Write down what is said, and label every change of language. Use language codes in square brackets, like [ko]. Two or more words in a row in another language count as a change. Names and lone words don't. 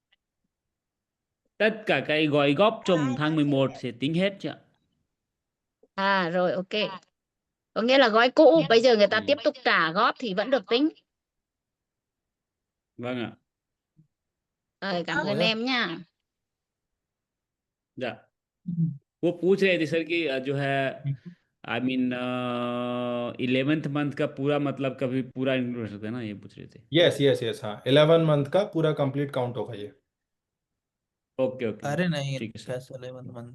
[vi] tất cả cái gói góp trong tháng 11 sẽ tính hết chị ạ. Rồi ok. Có nghĩa là gói cũ bây giờ người ta Ừ. tiếp tục trả góp thì vẫn được tính. Vâng ạ. Rồi, cảm ơn Rồi á। em nha. [hi] Dạ वो पूछ रहे थे सर कि जो है [en] I mean 11th month [hi] का पूरा मतलब कभी पूरा इंक्लूड हो सकता है ना ये पूछ रहे थे [en] yes yes yes, [hi] हाँ 11 मंथ का पूरा [en] complete count [hi] होगा ये। [en] okay okay [hi] अरे नहीं, ठीक है सर कैसे 11 मंथ